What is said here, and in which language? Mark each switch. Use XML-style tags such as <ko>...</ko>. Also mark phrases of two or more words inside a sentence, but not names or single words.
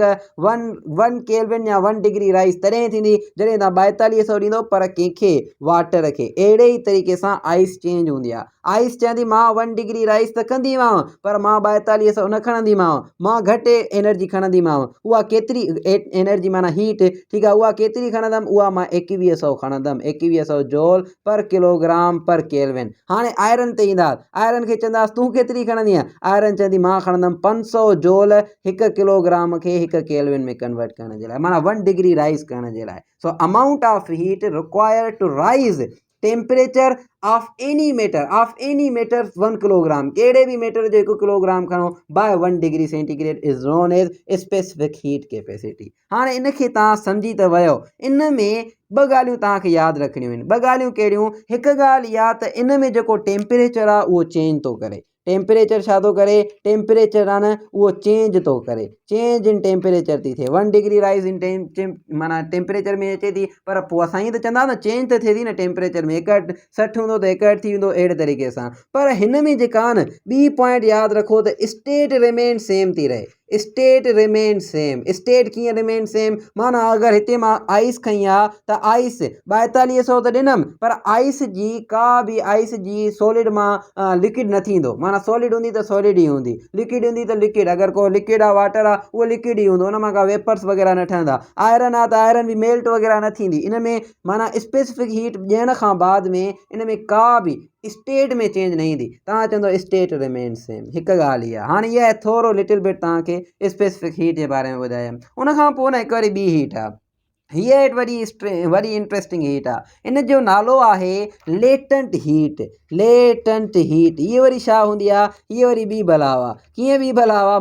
<sd>1 केल्विन या</sd> <en>1 degree rise</en> <sd>तॾहिं थींदी जॾहिं तव्हां 4200 ॾींदो पर कंहिंखे? वाटर खे। अहिड़े ई तरीक़े सां</sd> <en>ice change</en> <sd>हूंदी आहे। आइस चवंदी मां</sd> <en>1 degree rise</en> <sd>त कंदीमांव पर मां 4200 न खणंदीमांव, मां घटि एनर्जी खणंदीमांव। उहा केतिरी एनर्जी माना हीट, ठीकु आहे, उहा केतिरी खणंदमि? उहा मां 2100 खणंदमि, 2100</sd> <en>joule per kilogram per kelvin.</en> <sd>हाणे आयरन ते ईंदासीं, आयरन खे चवंदासीं तूं केतिरी खणंदी आहे? आयरन चवंदी मां खणंदमि 500 जोल 1 किलोग्राम खे 1 केल्विन में कन्वर्ट करण जे लाइ, माना</sd> <en>1 degree rise</en> <sd>करण जे लाइ।</sd> <en>so amount of heat required to raise temperature of any matter 1 kilogram,</en> <sd>कहिड़े बि मैटर जो 1 किलोग्राम खणो</sd> <en>by 1 degree centigrade is known as specific heat capacity.</en> <sd>हाणे इनखे तव्हां सम्झी त वियो। इन में 2 ॻाल्हियूं तव्हांखे यादि रखणियूं आहिनि। 2 ॻाल्हियूं कहिड़ियूं? हिकु ॻाल्हि इहा त इन में जेको टेम्परेचर आहे उहो चेंज थो करे। टेम्परेचर छा थो करे? टेम्परेचर आहे न उहो चेंज थो करे,</sd> <en>change in temperature</en> <sd>थी थिए।</sd> <en>1 degree rise</en> <sd>इन माना टेम्परेचर में अचे थी, पर पोइ असां ईअं त चवंदा न चेंज त थिए थी न टेम्परेचर में। 61 हूंदो त 61 थी वेंदो, अहिड़े तरीक़े सां। पर हिन में जेका आहे न ॿी पॉइंट यादि रखो त</sd> <en>state remain same</en> <sd>थी रहे।</sd> <en>state remain same.</en> <sd>स्टेट कीअं रिमेन सेम? माना अगरि हिते मां आइस खई आहे त आइस 4200 त ॾिनमि पर आइस जी का बि आइस जी सॉलिड मां लिक्विड न थींदो, माना सॉलिड हूंदी त सॉलिड ई हूंदी, लिक्विड हूंदी त लिक्विड। अगरि को लिक्विड आहे वाटर आहे उहो लिक्विड ई हूंदो, उन मां का वेपर्स वग़ैरह न ठहंदा। आयरन आहे त आयरन बि मेल्ट वग़ैरह न थींदी। इन में माना</sd> <en>specific heat</en> <sd>ॾियण खां बाद में इन में का बि स्टेट में चेंज न ईंदी। तव्हां चवंदो</sd> <en>state remain same,</en> <sd>हिकु ॻाल्हि इहा। हाणे इहा आहे थोरो</sd> <en>little bit</en> <sd>तव्हांखे</sd> <en>specific heat</en> <sd>जे बारे में ॿुधायमि। उन खां पोइ न हिकु वरी ॿी हीट आहे, हीअ वरी</sd> <en>interesting heat</en> <sd>आहे। इन जो नालो आहे</sd> <en>latent heat. latent heat</en> <sd>हीअ वरी छा हूंदी आहे? हीअ वरी ॿी बलाव आहे। कीअं ॿी बलाव आहे?</sd>